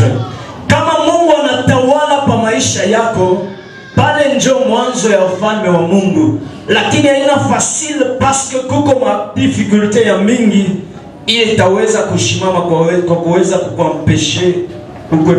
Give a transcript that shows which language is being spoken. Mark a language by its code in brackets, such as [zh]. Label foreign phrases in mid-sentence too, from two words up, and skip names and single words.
[sw] Kama Mungu anatawala pa maisha yako, pale njo mwanzo ya ufalme wa Mungu. Lakini haina facile [fr] parce que [sw] kuko ma difficulté ya mingi, ile itaweza kushimama kwa kuweza kukuampeshe